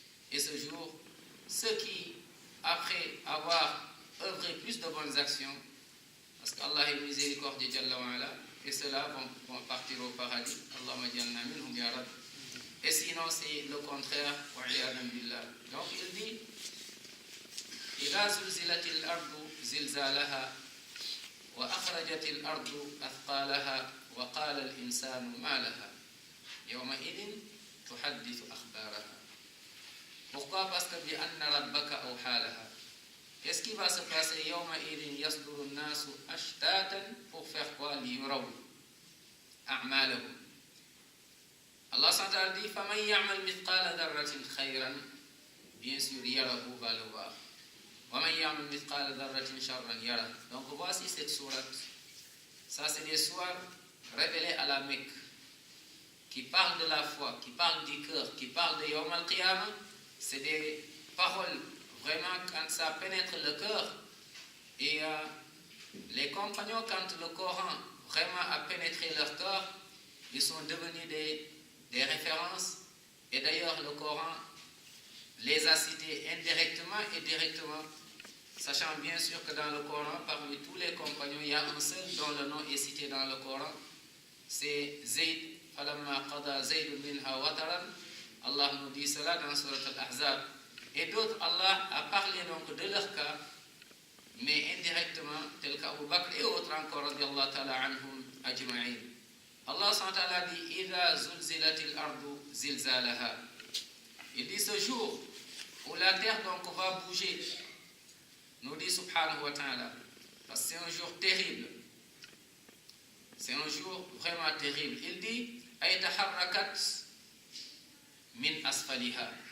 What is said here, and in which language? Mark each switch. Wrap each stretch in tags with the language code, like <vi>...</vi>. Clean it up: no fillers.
<fr>Et ce jour, ceux qui, après avoir œuvré plus de bonnes actions, parce qu'Allah est miséricordieux</fr> <ar>Jalla wa ala,</ar> <fr>et ceux-là vont partir au paradis.</fr> <ar>Allahumma jalna minhum ya Rabb.</ar> <fr>Et sinon, c'est le contraire.</fr> <ar>Wa iyadan billah.</ar> <fr>Donc il dit</fr> <ar>إذا زلزلت الأرض زلزالها وأخرجت الأرض أثقالها وقال الإنسان ما لها يومئذ تحدث أخبارها.</ar> <fr>Pourquoi? Parce que</fr> <ar>بأن ربك أوحى لها.</ar> <fr>Qu'est-ce qui va se passer?</fr> <ar>يومئذ يصدر الناس أشتاتا.</ar> <fr>Pour faire quoi?</fr> <ar>ليروا أعمالهم.</ar> <fr>Allah s'entend dit</fr> <ar>فمن يعمل مثقال ذرة خيرا.</ar> <fr>Bien sûr, يره va le voir.</fr> <ar>ومن يعمل مثقال ذرة شرا يره.</ar> <fr>Donc voici cette sourate. Ça c'est des sourates révélées à la Mecque, qui parlent de la foi, qui parlent du cœur, qui parlent de Yawm al-Qiyamah. C'est des paroles vraiment quand ça pénètre le cœur. Et les compagnons, quand le Coran vraiment a pénétré leur cœur, ils sont devenus des références. Et d'ailleurs, le Coran les a cités indirectement et directement, sachant bien sûr que dans le Coran, parmi tous les compagnons, il y a un seul dont le nom est cité dans le Coran, c'est Zayd.</fr> <ar>فَلَمَّا قَضَى زَيْدٌ مِنْهَا وَطَرًا.</ar> <fr>Allah nous dit cela dans Surat Al-Ahzab. Et d'autres, Allah a parlé donc de leur cas, mais indirectement, tel qu'Abu Bakr et autres encore,</fr> <ar>radiallahu ta'ala anhum ajma'in.</ar> <fr>Allah s.a. dit</fr> <ar>إِذَا زُلْزِلَتِ الْأَرْضُ زِلْزَالَهَا.</ar> <fr>Il dit ce jour où la terre donc va bouger, nous dit subhanahu wa ta'ala, parce que c'est un jour terrible. C'est un jour vraiment terrible. Il dit</fr> <ar>aytaharrakat min asfaliha.</ar>